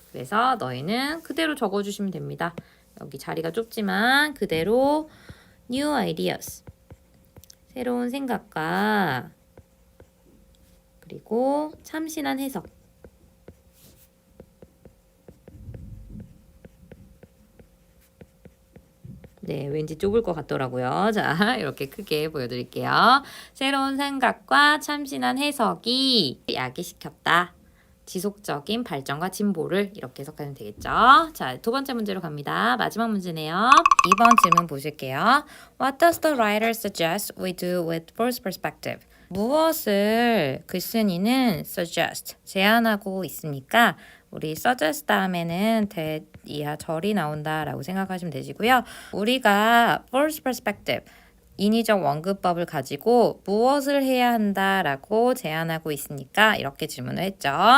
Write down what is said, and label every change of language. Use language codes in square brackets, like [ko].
[ko] 그래서 너희는 그대로 적어주시면 됩니다. 여기 자리가 좁지만 그대로 [en] new ideas [ko] 새로운 생각과 그리고 참신한 해석 네, 왠지 좁을 것 같더라고요. 자, 이렇게 크게 보여드릴게요. 새로운 생각과 참신한 해석이 야기시켰다. 지속적인 발전과 진보를 이렇게 해석하면 되겠죠. 자, 두 번째 문제로 갑니다. 마지막 문제네요. 2번 질문 보실게요. [en] What does the writer suggest we do with false perspective? [ko] 무엇을 글쓴이는 suggest, 제안하고 있습니까? 우리 suggest 다음에는 that 이하 절이 나온다라고 생각하시면 되시고요. 우리가 false perspective, 인위적 원근법을 가지고 무엇을 해야 한다라고 제안하고 있으니까 이렇게 질문을 했죠.